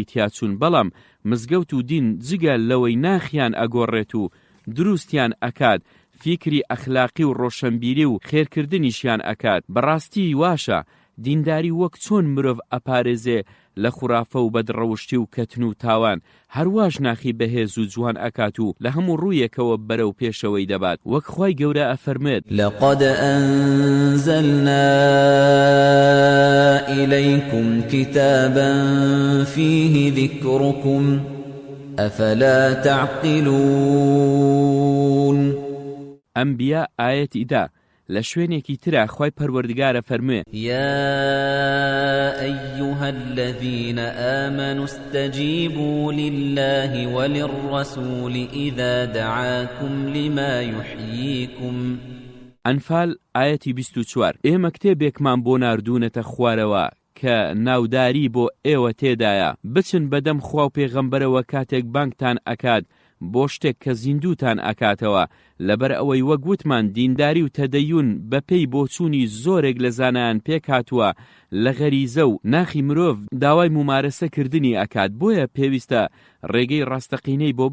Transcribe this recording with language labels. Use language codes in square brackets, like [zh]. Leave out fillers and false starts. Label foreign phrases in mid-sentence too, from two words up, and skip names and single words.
[ckb] تیاچوون بەڵام مزگەوت و دین جگە لەوەی ناخیان ئەگۆڕێت و دروستیان ئەکات فیکری ئەخلاقی و ڕۆشنبیری و خێرکردنیشیان ئەکات بەڕاستی واشە دینداری وەک چۆن مرۆڤ ئەپارێزێ لە خوڕافە و بەدڕەوشتی و کەتن و تاوان هەرواش ناخی بەهێز و جوان ئەکات و لە هەموو ڕوویەکەوە بەرەو پێشەوەی دەبات وەک خوای گەورە ئەفەرمێت [ar] لقد أنزلنا إليكم كتابا فيه ذكركم أفلا تعقلون [ckb] ئەمبیا ئاەتی دا لە شوێنێکی ترا خوای پەروەردگارە فەرموێ [ar] يا أيها الذين آمنوا استجيبوا لله وللرسول إذا دعاكم لما يحييكم [ckb] ئەنفال ئاەتی 24 ئێمە کتێبێکمان بۆ ناردوونەتە خوارەوە کە ناوداری بۆ ئێوە تێدایە بچن بەدەم خوا و پێغەمبەرەوە کاتێک بانگتان ئەکات بۆ شتێک کە زیندوتان ئەکاتەوە لەبەر ئەوەی وەک وتمان دینداری و تەدەیون بەپێی بۆچوونی زۆرێک لە زانایان پێکاتووە لە غەریزە و ناخی مرۆڤ داوای ممارەسەکردنی ئەکات بۆیە پێویستە ڕێگەی ڕاستەقینەی بۆ